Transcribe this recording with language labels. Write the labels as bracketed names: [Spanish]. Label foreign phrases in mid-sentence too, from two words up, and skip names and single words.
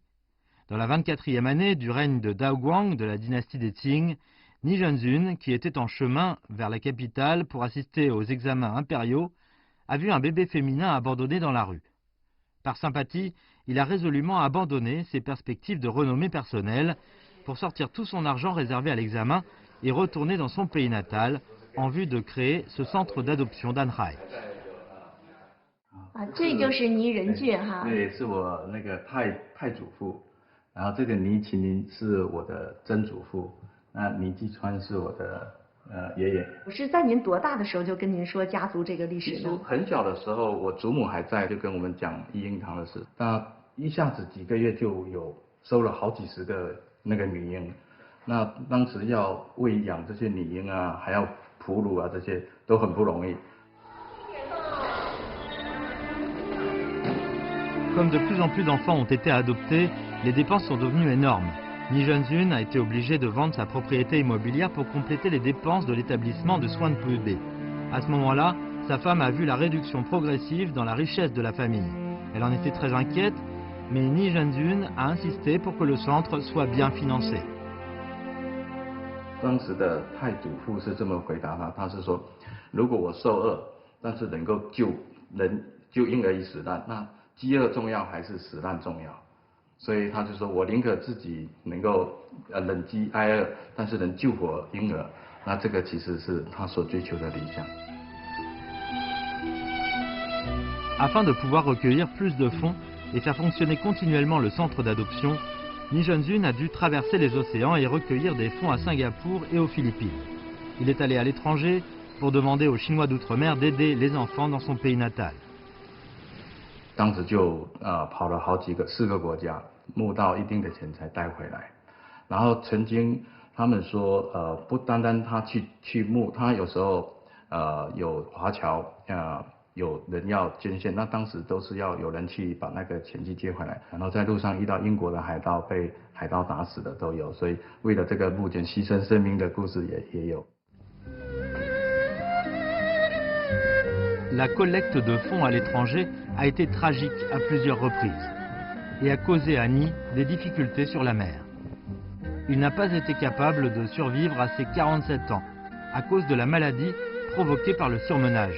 [French] Dans la 24e année du règne de Daoguang de la dynastie des Qing, Ni Zhenzun, qui était en chemin vers la capitale pour assister aux examens impériaux, a vu un bébé féminin abandonné dans la rue. Par sympathie, il a résolument abandonné ses perspectives de renommée personnelle pour sortir tout son argent réservé à l'examen et retourner dans son pays natal en vue de créer ce centre d'adoption d'Anhai. [Chinese] 啊，这就是倪仁俊哈。对，是我那个太祖父，然后这个倪麒麟是我的曾祖父，那倪继川是我的爷爷。我是在您多大的时候就跟您说家族这个历史其实呢？很小的时候，我祖母还在，就跟我们讲一婴堂的事。那一下子几个月就有收了好几十个那个女婴，那当时要喂养这些女婴啊，还要哺乳啊，这些都很不容易。 [French] Comme de plus en plus d'enfants ont été adoptés, les dépenses sont devenues énormes. Ni Zhenzun a été obligé de vendre sa propriété immobilière pour compléter les dépenses de l'établissement de soins de bébés. À ce moment-là, sa femme a vu la réduction progressive dans la richesse de la famille. Elle en était très inquiète, mais Ni Zhenzun a insisté pour que le centre soit bien financé. [Chinese] 当时的太祖父是这么回答他，他是说，如果我受饿，但是能够救婴儿于死难，那 饥饿重要还是死难重要？所以他就说我宁可自己能够忍饥挨饿，但是能救活婴儿。那这个其实是他所追求的理想。 [French] Afin de pouvoir recueillir plus de fonds et faire fonctionner continuellement le centre d'adoption, Ni Zhenzun a dû traverser les océans et recueillir des fonds à Singapour et aux Philippines. Il est allé à l'étranger pour demander aux Chinois d'outre-mer d'aider les enfants dans son pays natal. [Chinese] 当时就跑了4个国家，募到一定的钱才带回来。然后曾经他们说不单单他去募，他有时候有华侨有人要捐献，那当时都是要有人去把那个钱去接回来。然后在路上遇到英国的海盗，被海盗打死的都有，所以为了这个募捐牺牲生命的故事也有。 [French] La collecte de fonds à l'étranger a été tragique à plusieurs reprises et a causé à Ni des difficultés sur la mer. Il n'a pas été capable de survivre à ses 47 ans à cause de la maladie provoquée par le surmenage.